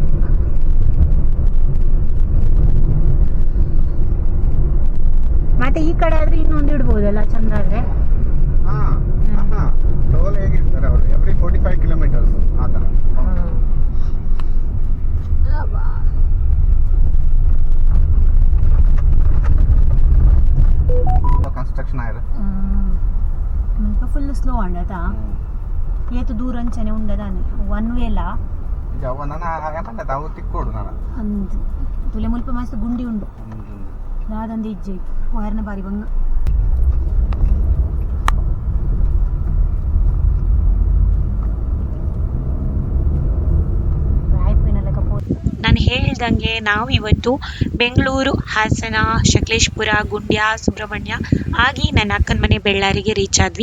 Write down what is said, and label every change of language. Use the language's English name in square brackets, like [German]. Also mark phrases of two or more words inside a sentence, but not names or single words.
[Kannada] ಮತ್ತೆ ಈ ಕಡೆ ಆದ್ರೆ ಇನ್ನೊಂದು ಇಡ್ಬೋದಲ್ಲ ಚಂದ ಆದ್ರೆ. ಟೋಲ್ ಹೇಗಿರ್ತಾರೆ ಅವರು? [English] every 45 kilometers [Kannada] ಆ ಥರ. ಕನ್ಸ್ಟ್ರಕ್ಷನ್ ಆಯ್ತು [English] full slow [Tulu] ಅಂಡದ ಏತು ದೂರ ಅಂಚನೆ ಉಂಡದಾನೆ ಒನ್ ವೇಲ ತಾವು ತಿಕ್ಕೋಡು ನಾನು ಅಂದು ತುಲೆ ಮುಲ್ಪ ಮಸ್ತ್ ಗುಂಡಿ ಉಂಡು ದಾದಂದು ಇಜ್ಜೆ ವಾರನ ಬಾರಿ ಬಂಗ. [Kannada] ನಾನು ಹೇಳ್ದಂಗೆ ನಾವು ಇವತ್ತು ಬೆಂಗಳೂರು, ಹಾಸನ, ಸಕಲೇಶ್ಪುರ, ಗುಂಡ್ಯ, ಸುಬ್ರಹ್ಮಣ್ಯ ಹಾಗೆ ನನ್ನ ಅಕ್ಕನ ಮನೆ ಬೆಳ್ಳಾರಿಗೆ ರೀಚ್ ಆದ್ವಿ.